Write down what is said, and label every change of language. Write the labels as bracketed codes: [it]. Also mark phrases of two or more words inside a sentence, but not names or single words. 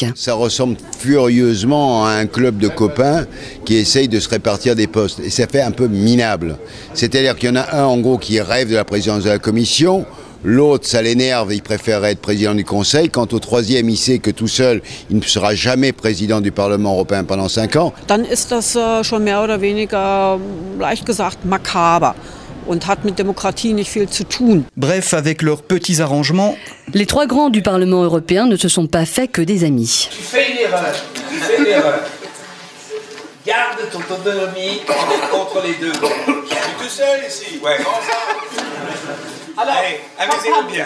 [fr] Ça ressemble furieusement à un club de copains qui essayent de se répartir des postes. Et ça fait un peu minable. C'est-à-dire qu'il y en a un, en gros, qui rêve de la présidence de la Commission. L'autre, ça l'énerve, il préférerait être président du Conseil. Quant au troisième, il sait que tout seul, il ne sera jamais président du Parlement européen pendant 5 ans. [de] Dann ist das schon mehr oder weniger, leicht gesagt, makaber und hat mit Demokratie nicht viel zu tun. [fr] Bref, avec leurs petits arrangements, les trois grands du Parlement européen ne se sont pas faits que des amis. Tu fais une erreur. Garde ton autonomie contre les deux. Je suis tout seul ici. Ouais, comment ça? Alors, allez, amusez-vous bien.